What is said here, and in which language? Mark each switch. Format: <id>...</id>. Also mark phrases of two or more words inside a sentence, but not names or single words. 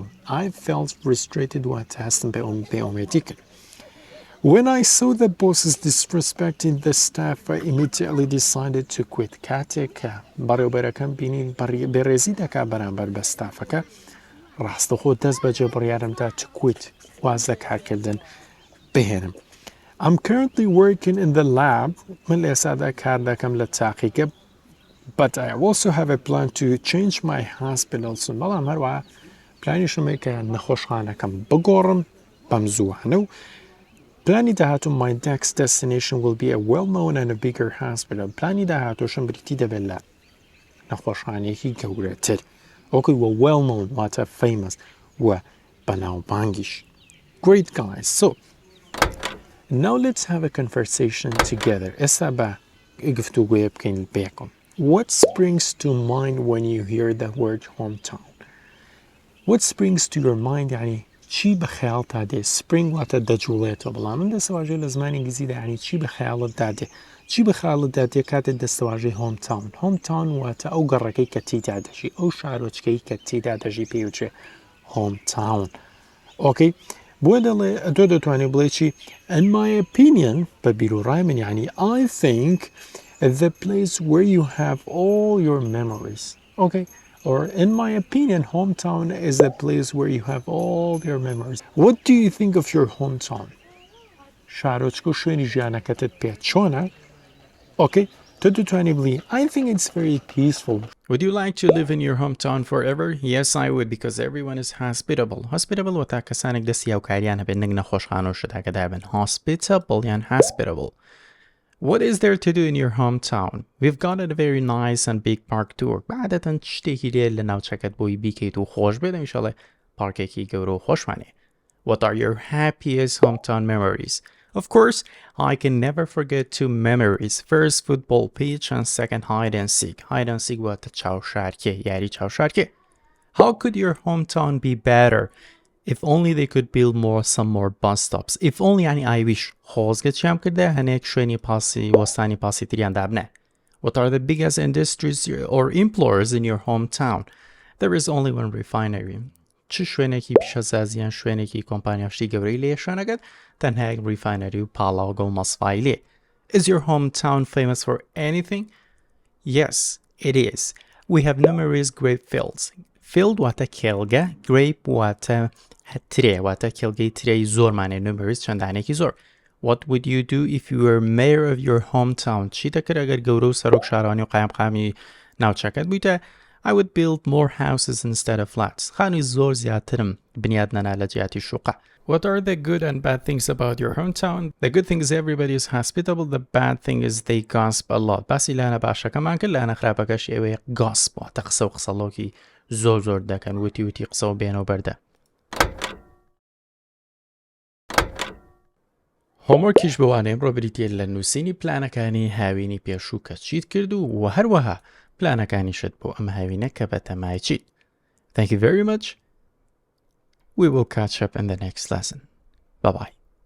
<en>I felt frustrated</en> <ckb>واتە هەستم بێئومێدی کرد.</ckb> <en>When I saw the bosses disrespecting the staff, I immediately decided to quit.</en> <ckb>کاتێک کە بەڕێوەبەرەکەم بینین بێڕێزی دەکا بەرامبەر بە ستافەکە ڕاستەخۆ دەست بەجێ بڕیارمدا</ckb> <en>to quit</en> <ckb>واز لە کارکردن بهێنم.</ckb> <en>I'm currently working in the lab.</en> <ckb>من لە ئێستادا کار دەکەم لە تاقیگە</ckb> <en>but I also have a plan to change my hospital soon.</en> <ckb>بەڵام هەروە پلانیشم هەیە کە نەخۆشخانەکەم بگۆڕم بەم زووانە و پلانی داهاتوو</ckb> <en>my next destination will be a well-known and a bigger hospital.</en> <ckb>پلانی داهاتووشم بریتی دەبێت لە نەخۆشخانەیەکی گەورەتر. وەکوی وە well-known واتە famous و بەناوبانگیش.</ckb> <en>Great guys. So now let's have a conversation together.</en> <ckb>ئێستا بە گفتوگویە بکەین بێکم.</ckb> <en>What springs to mind when you hear the word hometown? What springs to your mind</en> <ckb>يعني چی بە خەیاڵتا دێ؟ spring واتە دەجوڵێتەوە بەڵام من دەستەواژەی لە زمانی ئینگلیزیدا يعني چی بە خەیاڵتدا دێ؟ چی بە خەیاڵتدا دێ کاتێک دەستەواژەی hometown. hometown واتە ئەو گەڕەکەی کە تێیدا دەژی ئەو شارۆچکەی کە تێیدا دەژی پێوچێ hometown.</ckb> <en>Okay?</en> <ckb>بۆ دەڵێ تۆ دەتوانێت بڵێ چی</ckb> <en>in my opinion</en> <ckb>بە بیرۆڕای من يعني</ckb> <en>I think the place where you have all your memories. Okay? Or in my opinion, hometown is a place where you have all your memories. What do you think of your hometown?</en> <ckb>شارۆچکە و شوێنی ژیانەکەتت پێ چۆنە؟</ckb> <en>Okay? I think it's very peaceful. Would you like to live in your hometown forever? Yes, I would, because everyone is hospitable.</en> <ckb>Hospitable وەتا کەسانێک دەستی هاوکاریان هەبێت نەک نەخۆشخانە و شتەکە دابن.</ckb> <en>Hospitable یان hospitable. What is there to do in your hometown? We've got a very nice and big park tour.</en> <ckb>بعدەتەن شتێکی لێ لە ناوچەکەت بۆی بیکەیت و خۆش بێت ئینشاڵێ پارکێکی گەورە و خۆشمانێ.</ckb> <en>What are your happiest hometown memories? Of course, I can never forget two memories. First, football pitch, and second, hide and seek. Hide and seek</en> <ckb>واتە چاوشارکێ یاری چاوشارکێ.</ckb> <en>How could your hometown be better? If only they could build some more bus stops. If only yani I wish.</en> <ckb>خۆزگەچیام کردە هەنێک شوێنی پاسی وەستانی پاسی تریان دابنێ.</ckb> <en>What are the biggest industries or employers in your hometown? There is only one refinery.</en> <ckb>چ شوێنێکی پیشەسازیان شوێنێکی کۆمپانیاشتی گەورەی لێ شوێنەکەت تەنها یەک ریفاینەری و پاڵاوگە و مەسفای لێ.</ckb> <en>Is your hometown famous for anything? Yes, it is. We have numerous grape fields.</en> <ckb>Field واتە کێڵگە, grape واتە ترێ واتە کێڵگەی ترێی زۆرمانێ numerous چەندانێکی زۆر.</ckb> <en>What would you do if you were mayor of your hometown?</en> <ckb>چی دەکرد ئەگەر گەورە و سەرۆک شارانی و قایمقامی ناوچەکەت بوویتە؟</ckb> <en>I would build more houses instead of flats.</en> <ckb>خانووی زۆر زیاترم بنیاد نەنا لە جیاتی شوقە.</ckb> <en>What are the good and bad things about your hometown? The good thing is everybody is hospitable. The bad thing is they gossip a lot.</en> <ckb>باسی لایەنە باشەکەمان کرد لایەنە خراپەکەش ئێوەیە gossip واتە قسە و قسەڵۆکی زۆر دەکەن وتی قسە و بێنە و بەردە. هۆمۆرکیش بوانێ ئەمڕۆ بریتیە لە نووسینی پلانەکانی هاوینی پێشوو کە چیت کرد و هەروەها پلانەکانیشت بۆ ئەم هاوینە کە بە تەمای چیت.</ckb> <en>Thank you very much. We will catch up in the next lesson. Bye-bye.</en>